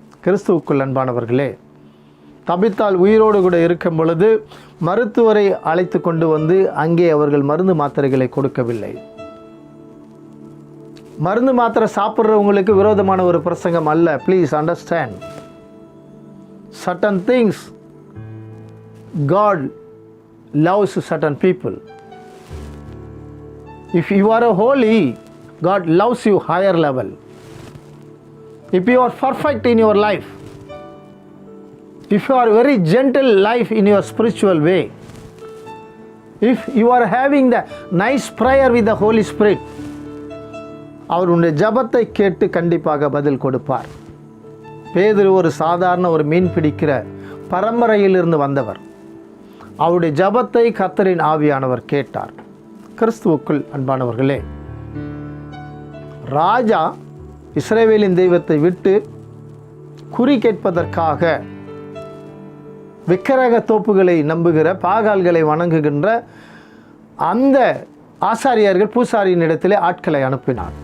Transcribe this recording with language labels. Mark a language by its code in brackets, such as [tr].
[ta] கிறிஸ்துவுக்குள் அன்பானவர்களே, தபித்தாள் உயிரோடு கூட இருக்கும் பொழுது மருத்துவரை அழைத்து கொண்டு வந்து அங்கே அவர்கள் மருந்து மாத்திரைகளை கொடுக்கவில்லை. மருந்து மாத்திரை சாப்பிட்றவங்களுக்கு விரோதமான ஒரு பிரசங்கம் அல்ல. [en] Please understand. certain things God loves certain people. If you are a holy, God loves you higher level. If you are perfect in your life, if you are very gentle life in your spiritual way, if you are having the nice prayer with the Holy Spirit, [ta] அவர் உன்னுடைய ஜபத்தை கேட்டு கண்டிப்பாக பதில் கொடுப்பார். பேதுரு ஒரு சாதாரண ஒரு மீன் பிடிக்கிற பரம்பரையிலிருந்து வந்தவர். அவருடைய ஜபத்தை கர்த்தரின் ஆவியானவர் கேட்டார். கிறிஸ்துவுக்குள் அன்பானவர்களே, ராஜா இஸ்ரவேலின் தெய்வத்தை விட்டு குறி கேட்பதற்காக விக்கிரக தோப்புகளை நம்புகிற, பாகால்களை வணங்குகின்ற அந்த ஆசாரியர்கள் பூசாரியின் இடத்திலே ஆட்களை அனுப்பினார்.